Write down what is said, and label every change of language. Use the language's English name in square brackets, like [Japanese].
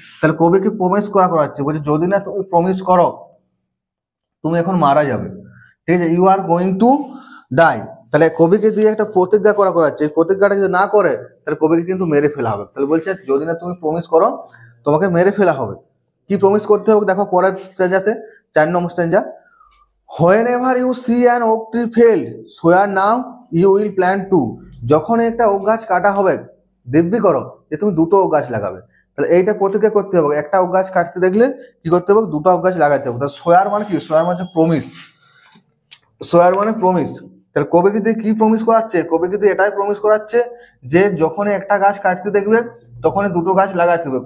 [Bangla] তাহলে কবিকে প্রমিস করাচ্ছে, বলছে যদি না তুমি প্রমিস করো, তুমি এখন মারা যাবে। ঠিক আছে, [English] You are going to die. [Bangla] তাহলে কবিকে দিয়ে একটা প্রতিজ্ঞা করাচ্ছে, এই প্রতিজ্ঞাটা যদি না করে তাহলে কবিকে কিন্তু মেরে ফেলা হবে। তাহলে বলছে যদি না তুমি প্রমিস করো, তোমাকে মেরে ফেলা হবে। কি প্রমিস করতে হবে দেখো পরের স্ট্যাঞ্জাতে, 4 নম্বর স্ট্যাঞ্জা। [English] Whenever you see an oak tree failed, swear now you will plant two. [Bangla] যখন একটা ওক গাছ কাটা হবে, দিব্যি করো যে তুমি দুটো ওক গাছ লাগাবে। তাহলে এইটা প্রতিজ্ঞা করতে হবে। একটা ওক গাছ কাটতে দেখলে কি করতে হবে, দুটো ওক গাছ লাগাতে হবে। তাহলে সোয়ার মানে কি, সোয়ার মানে প্রমিস, সোয়ার মানে প্রমিস। তাহলে কবি কিন্তু কি প্রমিস করাচ্ছে, কবি কিন্তু এটাই প্রমিস করাচ্ছে যে যখনই একটা গাছ কাটতে দেখবে তখনই দুটো গাছ লাগাতে হবে।